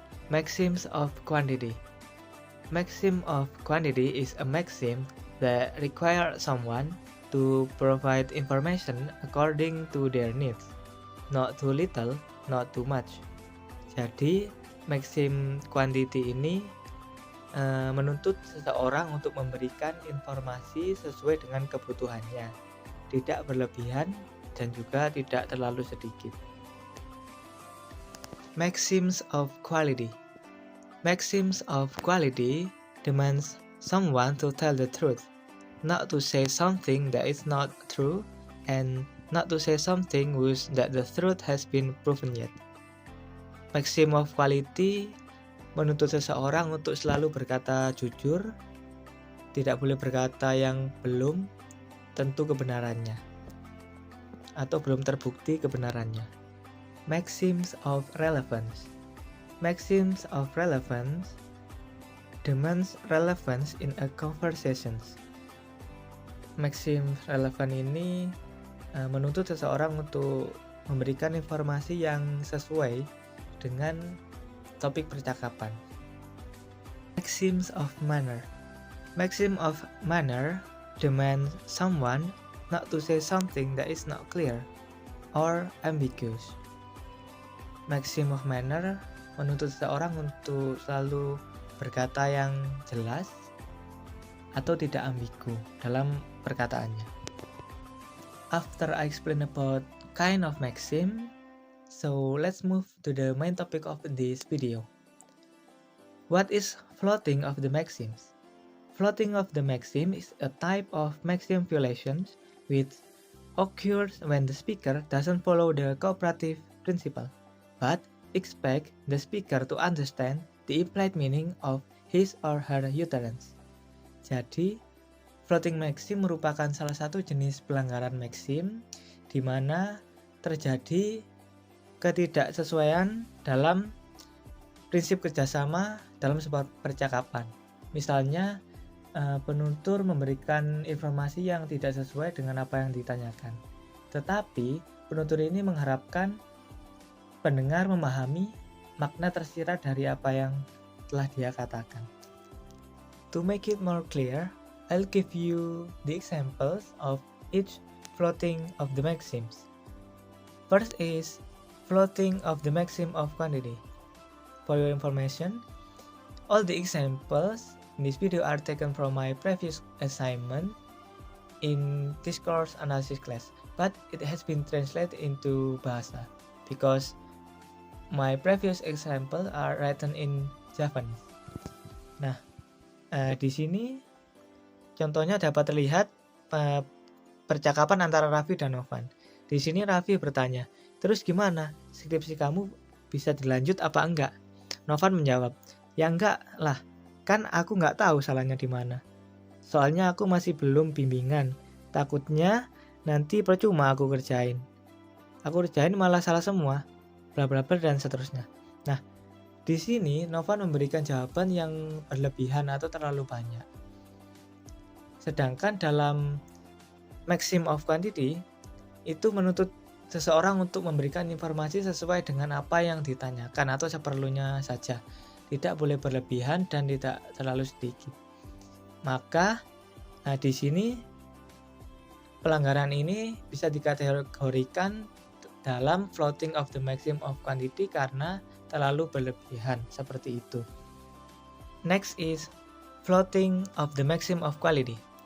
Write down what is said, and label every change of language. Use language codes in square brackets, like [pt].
[en] Maxims of quantity. Maxim of quantity is a maxim that requires someone to provide information according to their needs. Not too little, not too much. [id] Jadi, maxim quantity ini menuntut seseorang untuk memberikan informasi sesuai dengan kebutuhannya, tidak berlebihan dan juga tidak terlalu sedikit. [en] Maxims of quality. Maxims of quality demands someone to tell the truth, not to say something that is not true, and not to say something that the truth has been proven yet. [id] Maxim of quality menuntut seseorang untuk selalu berkata jujur, tidak boleh berkata yang belum tentu kebenarannya, atau belum terbukti kebenarannya. [en] Maxims of relevance. Maxims of relevance demands relevance in a conversations. [id] Maxim relevan ini menuntut seseorang untuk memberikan informasi yang sesuai dengan topik percakapan. [en] Maxims of manner. Maxim of manner demands someone not to say something that is not clear or ambiguous. [id] Maxim of manner menuntut seseorang untuk selalu berkata yang jelas atau tidak ambigu dalam perkataannya. [en] After I explain about kind of maxim, so let's move to the main topic of this video. What is floating of the maxims? Floating of the maxim is a type of maxim violations which occurs when the speaker doesn't follow the cooperative principle, but expect the speaker to understand the implied meaning of his or her utterance. [id] Jadi, floating maxim merupakan salah satu jenis pelanggaran maxim di mana terjadi ketidaksesuaian dalam prinsip kerjasama dalam sebuah percakapan. Misalnya, penutur memberikan informasi yang tidak sesuai dengan apa yang ditanyakan. Tetapi, penutur ini mengharapkan pendengar memahami makna tersirat dari apa yang telah dia katakan. [en] To make it more clear, I'll give you the examples of each floating of the maxims. First is floating of the maxim of quantity. For your information, all the examples in this video are taken from my previous assignment in discourse analysis class, but it has been translated into Bahasa because my previous examples are written in Japanese. [id] Nah, di sini contohnya dapat terlihat percakapan antara Raffi dan Novan. Di sini Raffi bertanya, terus gimana? Skripsi kamu bisa dilanjut apa enggak? Novan menjawab, ya enggak lah, kan aku enggak tahu salahnya di mana. Soalnya aku masih belum bimbingan, takutnya nanti percuma aku kerjain. Aku kerjain malah salah semua, bla bla bla dan seterusnya. Nah, di sini Novan memberikan jawaban yang berlebihan atau terlalu banyak. Sedangkan dalam maxim of quantity itu menuntut seseorang untuk memberikan informasi sesuai dengan apa yang ditanyakan atau seperlunya saja. Tidak boleh berlebihan dan tidak terlalu sedikit. Maka di sini pelanggaran ini bisa dikategorikan dalam floating of the maxim of quantity karena terlalu berlebihan seperti itu. [en] Next is floating of the maxim of quality.